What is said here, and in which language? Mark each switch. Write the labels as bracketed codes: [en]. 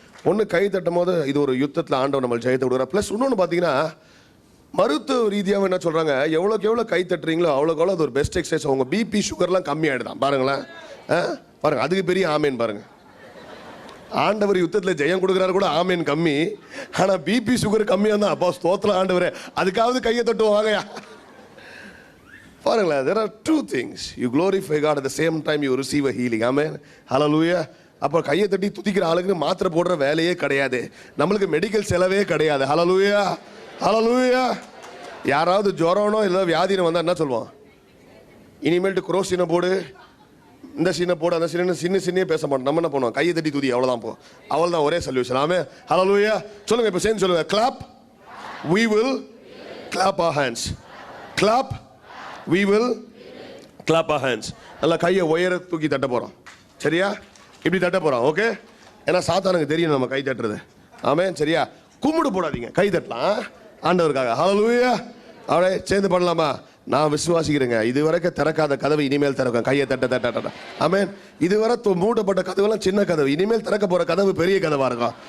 [ta] ஒன்று, கை தட்டும் போது இது ஒரு யுத்தத்தில் ஆண்டவர் நம்ம ஜெயத்தை கொடுக்குறார். ப்ளஸ் இன்னொன்று பார்த்தீங்கன்னா, மருத்துவ ரீதியாக என்ன சொல்கிறாங்க, எவ்வளோக்கு எவ்வளோ கை தட்டுறீங்களோ அவ்வளோக்கு எவ்வளோ அது ஒரு பெஸ்ட் எக்ஸசைஸ். அவங்க பிபி சுகர்லாம் கம்மியாகிடுதான் பாருங்களேன். பாருங்க, அதுக்கு பெரிய ஆமேன் பாருங்க. ஆண்டவர் யுத்தத்தில் ஜெயம் கொடுக்குறாரு கூட ஆமேன் கம்மி, ஆனால் பிபி சுகர் கம்மியாக தான். அப்போ ஸ்தோத்திரம் ஆண்டவரே, அதுக்காவது கையை தட்டுவோம் வாங்கயா. பாருங்களேன், [en] there are 2 things. You glorify God at the same time you receive a healing. Amen. Hallelujah. [ta] அப்போ கையை தட்டி துதிக்கிற ஆளுக்கு மாத்திரை போடுற வேலையே கிடையாது, நம்மளுக்கு மெடிக்கல் செலவே கிடையாது. ஹல்லேலூயா. ஹல்லேலூயா. யாராவது ஜுரம்னோ இல்லை வியாதினு வந்தால் என்ன சொல்லுவோம்? இனிமேல்ட்டு குரோசினை போடு, இந்த சீனை போடு, அந்த சீனை சின்ன பேச மாட்டோம். நம்ம என்ன பண்ணுவோம்? கையை தட்டி துதி, அவ்வளோதான். போ, அவ்வளோதான், ஒரே சொல்யூஷன். ஆமென். ஹல்லேலூயா. சொல்லுங்க, இப்போ சேர்ந்து சொல்லுங்க. [en] Clap, we will clap our hands. clap, we will clap our hands. [ta] நல்லா கையை உயர தூக்கி தட்ட போகிறோம். சரியா? இப்படி தட்ட போகிறோம். ஓகே. ஏன்னா சாத்தானுக்கு தெரியும் நம்ம கை தட்டுறது. ஆமென். சரியா? கும்பிடு போடாதீங்க, கை தட்டலாம் ஆண்டவருக்காக. ஹல்லேலூயா. அவளே சேர்ந்து பண்ணலாமா? நான் விசுவாசிக்கிறேங்க, இதுவரைக்கும் திறக்காத கதவு இனிமேல் திறக்கும். கையை தட்ட தட்ட தட்ட. ஆமென். இதுவரை மூடப்பட்ட கதவுலாம் சின்ன கதவு, இனிமேல் திறக்க போற கதவு பெரிய கதவா இருக்கும்.